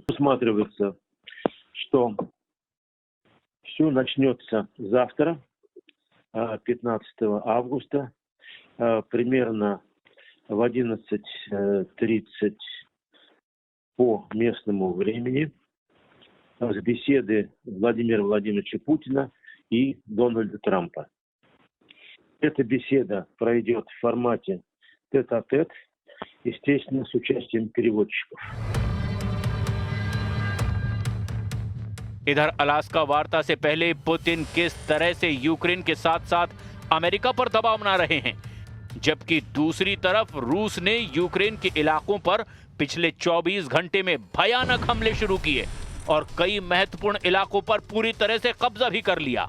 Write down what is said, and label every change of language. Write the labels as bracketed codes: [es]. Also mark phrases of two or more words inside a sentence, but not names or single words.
[ru] Усматривается, что все начнется завтра, 15 августа, примерно в 11:30 по местному времени, с беседы Владимира Владимировича Путина и Дональда Трампа. Эта беседа пройдет в формате тет-а-тет, естественно, с участием переводчиков. [hi] इधर अलास्का वार्ता से पहले पुतिन किस तरह से यूक्रेन के साथ साथ अमेरिका पर दबाव बना रहे हैं, जबकि दूसरी तरफ रूस ने यूक्रेन के इलाकों पर पिछले 24 घंटे में भयानक हमले शुरू किए और कई महत्वपूर्ण इलाकों पर पूरी तरह से कब्जा भी कर लिया।